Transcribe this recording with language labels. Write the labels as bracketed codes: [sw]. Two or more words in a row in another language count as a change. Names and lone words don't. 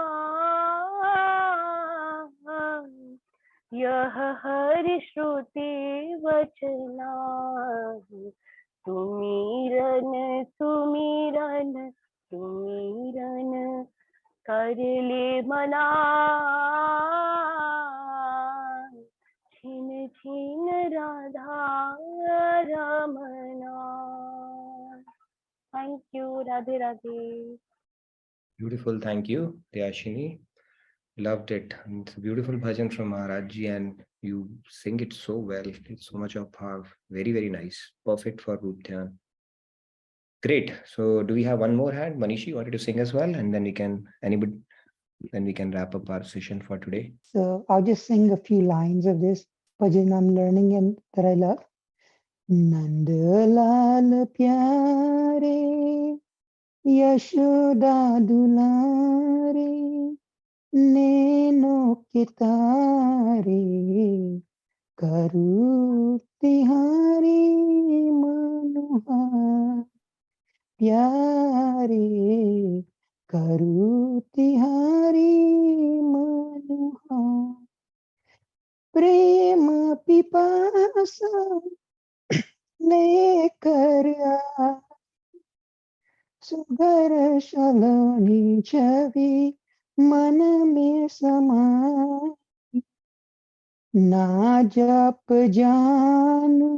[hi] यह हरि श्रुति वचना, सुमिरन सुमिरन सुमिरन कर ले मना। छिन छिन राधा रमना। [en] thank you. [hi] राधे राधे। [en] Beautiful, thank you, Dayashini. Loved it. It's a beautiful bhajan from Maharaj ji, and you sing it so well. It's so much of power. Very, very nice. Perfect for Roop Dhyan. Great. So, do we have one more hand? Manishi, you wanted to sing as well, and then we can wrap up our session for today. So I'll just sing a few lines of this bhajan I'm learning and that I love. [hi] नंद लाल प्यारे यशोदा दुलारे नैनो कितारे करूँ तिहारी मनोहर प्यारे करूँ तिहारी मनोहर प्रेम पिपासा लेकर आ सुगर सलोनी छवि मन में समाई ना जप जान